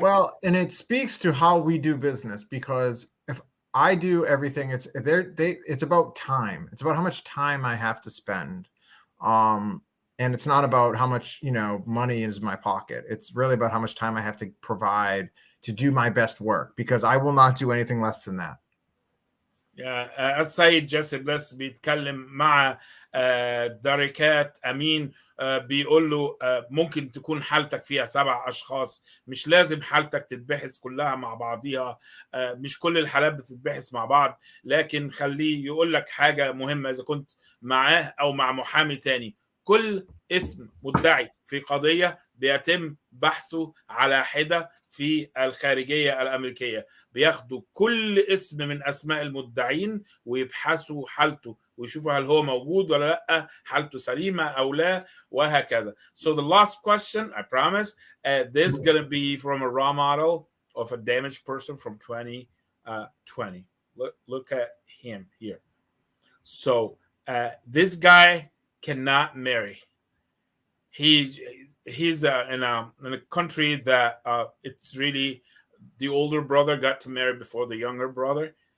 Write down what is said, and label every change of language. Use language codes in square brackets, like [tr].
[en] Well, and it speaks to how we do business, because if I do everything, it's about time. It's about how much time I have to spend. And it's not about how much, money is in my pocket. It's really about how much time I have to provide to do my best work, because I will not do anything less than that. [ar] السيد جيسي بليس بيتكلم مع دركات أمين، بيقول له ممكن تكون حالتك فيها 7 أشخاص، مش لازم حالتك تتبحث كلها مع بعضيها، مش كل الحالات بتتبحث مع بعض، لكن خليه يقول لك حاجة مهمة. إذا كنت معاه أو مع محامي تاني، كل اسم مدعي في قضية بيتم بحثه على حدة في الخارجية الأمريكية. بياخدوا كل اسم من أسماء المدعين ويبحثوا حالته ويشوفوا هل هو موجود ولا لأ، حالته سليمة أو لا، وهكذا. [en] So the last question, I promise, this is going to be from a raw model of a damaged person from 2020. Look at him here. So this guy cannot marry. He's in a country that it's really, the older brother got to marry before the younger brother.